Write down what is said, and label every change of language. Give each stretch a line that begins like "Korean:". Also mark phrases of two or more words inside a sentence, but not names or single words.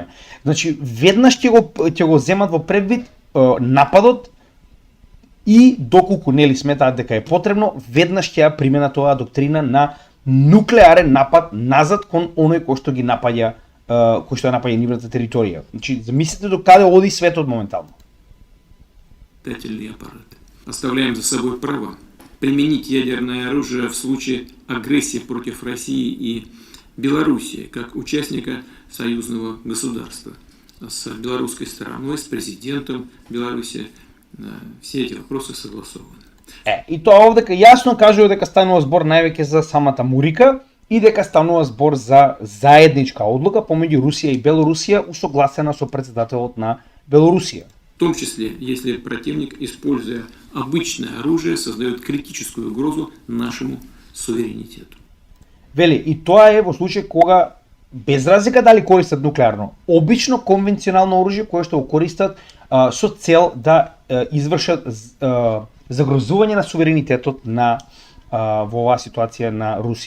Macedonian: Значи, веднаш ќе го земат во предвид нападот и доколку нели сметаат дека е потребно, веднаш ќе ја применат оваа доктрина на нуклеарен напад назад кон оној кој што ги напаѓа, кој што ја напаѓа нивната територија. Значи, замислете до каде оди светот моментално.
Russian: Летательные аппараты. Оставляем за собой право применить ядерное оружие в случае агрессии против России и Белоруссии, как участника союзного государства. С белорусской стороной, с президентом Беларуси все эти вопросы согласованы.
Macedonian: И тоа овдека јасно кажува дека станува збор највеќе за самата Мурика и дека станува збор за заедничка одлука помеѓу Русија и Белорусија усогласена со председателот на Белорусија.
Russian: В том числе, если противник, используя обычное оружие, создает критическую угрозу нашему суверенитету.
Macedonian: Вели, и тоа е во случај кога, без разлика дали користат нуклеарно, обично конвенционално оружје кое што го користат со цел да извршат загрозување на суверенитетот на во оваа ситуација на Русија.